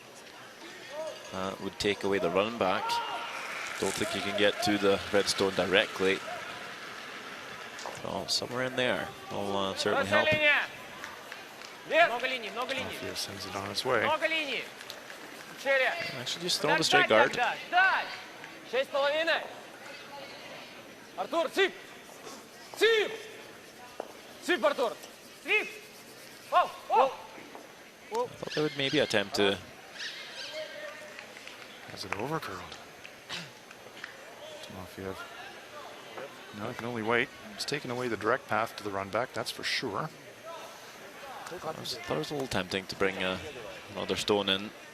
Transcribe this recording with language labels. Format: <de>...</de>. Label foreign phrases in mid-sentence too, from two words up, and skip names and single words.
<en>Would take away the run back. Don't think you can get to the red stone directly. Oh, somewhere in there will certainly help. Timofeyev sends it on its way. Actually, just throw the straight guard. 6,5.</en> <ru>Артур, цып! Цып! Цып, Артур! Цып!</ru> <en>Oh, oh. I thought they would maybe attempt to. Has it overcurled? Timofeyev. No, it can only wait. It's taken away the direct path to the run back, that's for sure. I thought it was a little tempting to bring another stone in.</en>